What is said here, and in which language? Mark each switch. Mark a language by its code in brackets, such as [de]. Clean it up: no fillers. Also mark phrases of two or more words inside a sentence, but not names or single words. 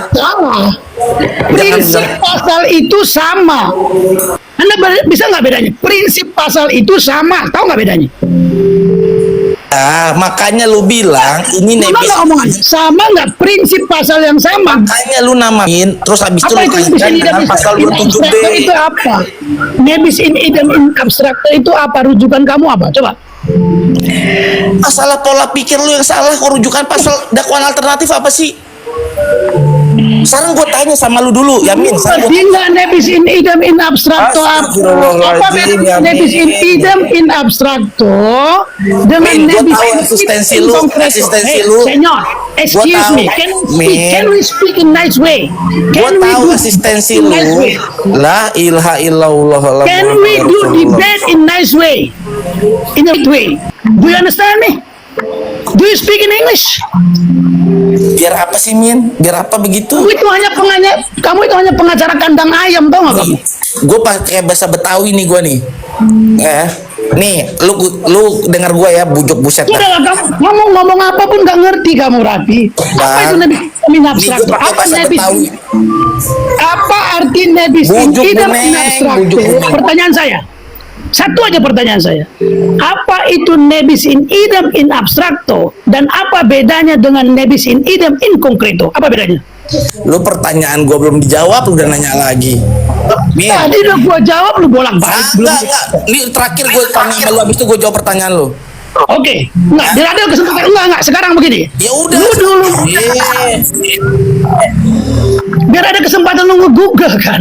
[id] Salah. Prinsip pasal itu sama. Anda bisa nggak bedanya? Prinsip pasal itu sama. Tahu nggak bedanya? Makanya lu bilang ini Gimana [la] nebis. [id] omongan? Sama nggak prinsip pasal yang sama? Makanya lu namain, terus habis itu Apa lu itu nebis kaitkan [la] in idem [id] dengan pasal [la] in [id] 27B. abstrakto itu apa? [la] Nebis in idem in abstrakto [id] itu apa? Rujukan kamu apa? Coba. Masalah pola pikir lu yang salah. Kok rujukan pasal dakwaan alternatif apa sih? Sekarang gue tanya sama lu dulu, Yamin. Tidak [la] nebis in idem in abstrakto [id] apa? Apa beda [la] nebis in idem in abstrakto [id] dengan Min, gua [la] nebis [id] tahu [la] in [id] eksistensi [la] idem in [id] lu, [la] concreto? [id] eksistensi Hey, lu. [en] senor, excuse [id] tahu, [en] me. Can we speak in nice way? [id] Gue [en] Can we [id] tahu [en] do [id] asistensi [en] in [id] lu. [en] nice way? [ar] لا إله إلا الله. [en] Can we do debate in nice way? In a way. Do you understand me? Do you speak in English? [id] Biar apa sih, Min? Biar apa begitu? Kamu itu hanya pengacara kandang ayam, tau gak kamu? Gue pakai bahasa Betawi nih, gue nih. Nih, lu dengar gue ya, bujuk buset dah. Udah lah, kamu ngomong apapun gak ngerti kamu, Rapi. Apa itu [la] nebis in abstrakto? [id] pakai Apa bahasa [la] nebis? [id] Betawi. Apa arti [la] nebis in [id] Bujuk [la] idem in [id] buneng, [la] abstrakto? [id] bujuk buneng. Pertanyaan saya. Satu aja pertanyaan saya. Apa itu [la] nebis in idem in abstrakto [id] dan apa bedanya dengan [la] nebis in idem in concreto? [id] Apa bedanya? Lu pertanyaan gue belum dijawab, lu udah nanya lagi. Min, Tadi udah gua jawab, lu bolak-balik. enggak. Ini terakhir gue tanya sama lu, habis itu gue jawab pertanyaan lu. Oke, nggak, biar ada kesempatan. Enggak, sekarang begini. Ya udah. Lu dulu. Biar ada kesempatan lu nge-google kan.